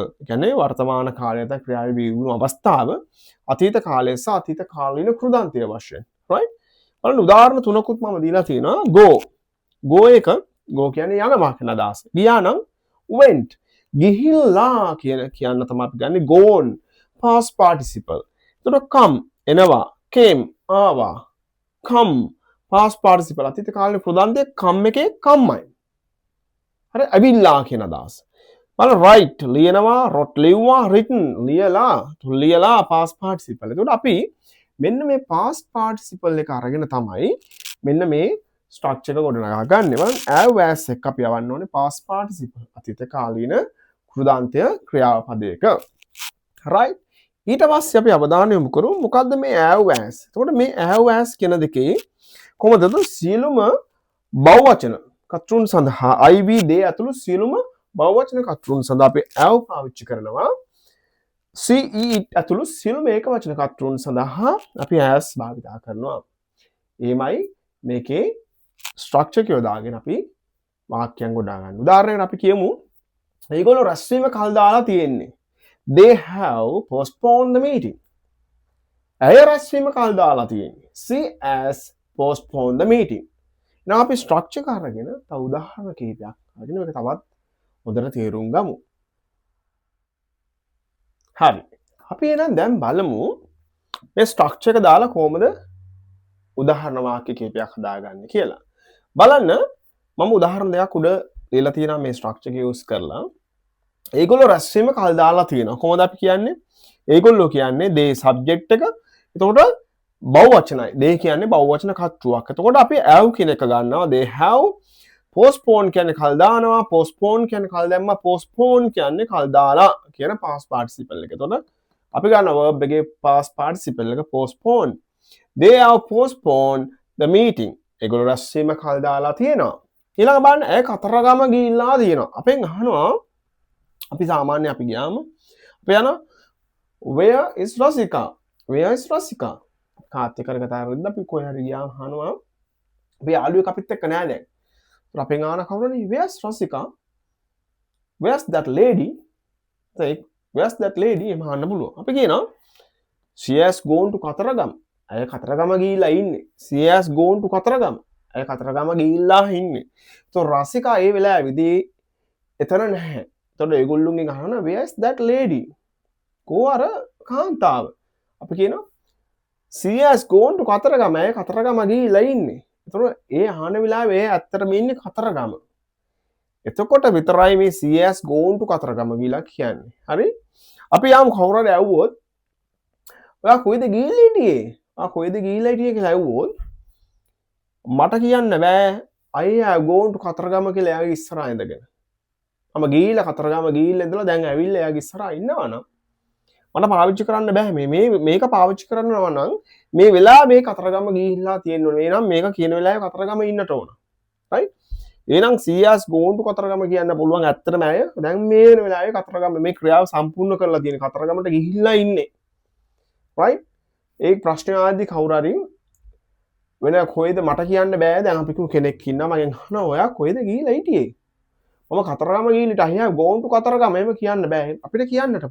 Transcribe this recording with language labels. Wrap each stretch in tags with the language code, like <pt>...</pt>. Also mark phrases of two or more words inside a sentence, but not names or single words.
<si>කියන්නේ වර්තමාන කාලයේ නැත්නම් ක්‍රියාවේ වීම අවස්ථාව අතීත කාලය සහ අතීත කාලීන කෘදාන්තය වශයෙන්.</si> <en>right?</en> <si>බලන්න උදාහරණ තුනකුත් මම දීලා තියෙනවා. go. go එක go කියන්නේ යනවා කියන අදහස. ගියා නම් went. ගිහිල්ලා කියන්න තමයි අපි ගන්නේ</si> <en>gone past participle.</en> <si>come එනවා came ආවා</si> <en>come past participle</en> <si>අතීත කාලේ ප්‍රදාන්තයේ come එකේ comeයි හරි අවිල්ලා කියන අදහස බලන්න write ලියනවා wrote ලිව්වා written ලියලා</si> <en>past participle.</en> <si>එතකොට අපි මෙන්න මේ</si> <en>past participle</en> <si>එක අරගෙන තමයි මෙන්න මේ structure එක ගොඩනගා ගන්න. බලන්න</si> <en>have as</en> <si>එක අපි යවන්න ඕනේ</si> <en>past participle</en> <si>අතීත කාලීන කෘදාන්තය ක්‍රියාපදයක. right? ඊට පස්සේ අපි අවධානය යොමු කරමු මොකද්ද මේ</si> <en>have as.</en> <si>එතකොට මේ</si> <en>have as</en> <si>කියන දෙකේ කොහොමද සියලුම බහුවචන කර්තෘන් සඳහා</si> <en>I we they</en> <si>ඇතුළු සියලුම බහුවචන කර්තෘන් සඳහා අපි have පාවිච්චි කරනවා.</si> <en>she it</en> <si>ඇතුළු සියලුම ඒකවචන කර්තෘන් සඳහා අපි as භාවිතා කරනවා. එයිමයි මේකේ ස්ට්‍රක්චර් එක යොදාගෙන අපි වාක්‍යයන් ගොඩා ගන්න. උදාහරණයක් අපි කියමු මේගොල්ලෝ රැස්වීම කල් දාලා තියෙන්නේ.</si> <en>They have postponed the meeting.</en> <si>ඇය රැස්වීම කල් දාලා තියෙන්නේ.</si> <en>She has postponed the meeting.</en> <si>now අපි ස්ට්‍රක්චර් එක අරගෙන තව උදාහරණ කිහිපයක් අරගෙන මේක තවත් හොඳට තේරුම් ගමු. හරි. අපි එහෙනම් දැන් බලමු මේ ස්ට්‍රක්චර් එක දාලා කොහොමද උදාහරණ වාක්‍ය කිහිපයක් හදාගන්නේ කියලා. බලන්න මම උදාහරණ දෙකක් උඩ දීලා තියෙනවා මේ ස්ට්‍රක්චර් එක යූස් කරලා. ඒගොල්ලෝ රැස්වීම කල් දාලා තියෙනවා. කොහොමද අපි කියන්නේ? ඒගොල්ලෝ කියන්නේ</si> <en>they subject</en> <si>එක. එතකොට බහුවචනයි. they කියන්නේ බහුවචන කර්තෘවක්. එතකොට අපි have කියන එක ගන්නවා.</si> <en>they have postpone</en> <si>කියන්නේ කල් දානවා. postpone කියන්නේ කල් දැම්මා. postpone කියන්නේ කල් දාලා කියන</si> <en>past participle</en> <si>එක. එතකොට අපි ගන්න verb එකේ</si> <en>past participle</en> <si>එක postpone.</si> <en>they have postponed the meeting.</en> <si>ඒගොල්ලෝ රැස්වීම කල් දාලා තියෙනවා. ඊළඟ බලන්න ඇය කතරගම ගිහිල්ලා තියෙනවා. අපෙන් අහනවා අපි සාමාන්‍ය අපි ගියාම අපි යන</si> <en>where is Rasika? Where is Rasika?</en> <si>කාත් එක්ක කතා කරද්දී අපි කොහේ හරි ගියාම අහනවා අපි යාළුවෙක් අපිත් එක්ක නෑ දැන්. ඒත් අපෙන් අහන කවුරුනේ</si> <en>where's Rasika? Where's that lady? Where's that lady?</en> <si>එහම අහන්න පුළුවන්. අපි කියනවා</si> <en>she has gone to</en> <si>කතරගම. ඇය කතරගම ගිහිල්ලා ඉන්නේ.</si> <en>she has gone to</en> <si>කතරගම. ඇය කතරගම ගිහිල්ලා ඉන්නේ. તો රසිකා ඒ වෙලාවේදී එතන නැහැ. එතකොට ඒගොල්ලුන්ගෙන් අහනවා</si> <en>where's that lady?</en> <si>කෝ අර කාන්තාව. අපි කියනවා</si> <en>she has gone to</en> <si>කතරගම. ඇය කතරගම ගිහිල්ලා ඉන්නේ. එතකොට ඒ අහන වෙලාවේ ඒ ඇත්තටම ඉන්නේ කතරගම. එතකොට විතරයි මේ</si> <en>she has gone to</en> <si>කතරගම ගිහිල්ලා කියන්නේ. හරි? අපි යමු කවුරු හරි ඇහුවොත් ඔයා කොයිද ගිහිල්ලා හිටියේ? ආ කොයිද ගිහිල්ලා හිටියේ කියලා ඇහුවොත් මට කියන්න බෑ</si> <en>I have gone to</en> <si>කතරගම කියලා එයාගේ ඉස්සරහා ඉඳගෙන. මම ගිහිල්ලා කතරගම ගිහිල්ලා ඉඳලා දැන් ඇවිල්ලා එයාගේ ඉස්සරහා ඉන්නවනම් මට පාවිච්චි කරන්න බෑ මේක පාවිච්චි කරනවා නම් මේ වෙලාව මේ කතරගම ගිහිල්ලා තියෙන්න ඕනේ. එහෙනම් මේක කියන වෙලාවේ කතරගම ඉන්නට ඕන. right? එහෙනම්</si> <en>she has gone to</en> <si>කතරගම කියන්න පුළුවන් ඇත්තටම අය දැන් මේ වෙන වෙලාවේ කතරගම මේ ක්‍රියාව සම්පූර්ණ කරලා තියෙන කතරගමට ගිහිල්ලා ඉන්නේ.</si> <en>right?</en> <si>ඒ ප්‍රශ්න ආදී කවුරු හරි වෙන කොයිද මට කියන්න බෑ දැන් අපි කෙනෙක් ඉන්නවා මගෙන් අහනවා ඔයා කොයිද ගිහිල්ලා හිටියේ? මම කතරගම ගිහින්</si> <en>I have gone to</en> <si>කතරගම එහෙම කියන්න බෑ.</si>